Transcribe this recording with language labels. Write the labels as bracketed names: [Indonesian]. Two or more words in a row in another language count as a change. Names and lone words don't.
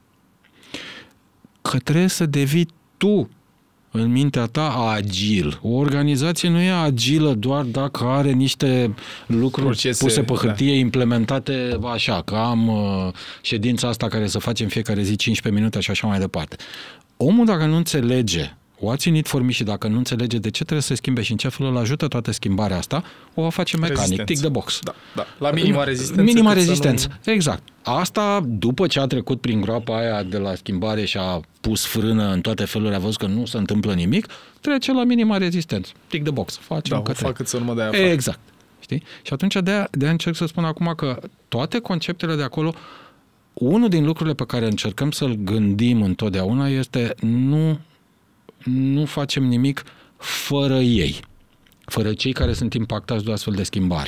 [Romanian] Că trebuie să devii tu în mintea ta agil. O organizație nu e agilă doar dacă are niște lucruri procese, puse pe hârtie, implementate așa, că am ședința asta care să facem fiecare zi 15 minute și așa mai departe. Omul, dacă nu înțelege [English] what's in it for me [Romanian] și dacă nu înțelege de ce trebuie să se schimbe și în ce fel îl ajută toată schimbarea asta, o va face mecanic, [English] tick the box. [Romanian] Da. La minima rezistență. Minima rezistență, exact. Asta, după ce a trecut prin groapa aia de la schimbare și a pus frână în toate felurile, a văzut că nu se întâmplă nimic, trece la minima rezistență. [English] Tick the box. [Romanian] Facem o fac cât urmă de aia. Exact. Știi? Și atunci de-aia încerc să spun acum că toate conceptele de acolo, unul din lucrurile pe care încercăm să-l gândim întotdeauna este nu facem nimic fără ei, fără cei care sunt impactați de o astfel de schimbare.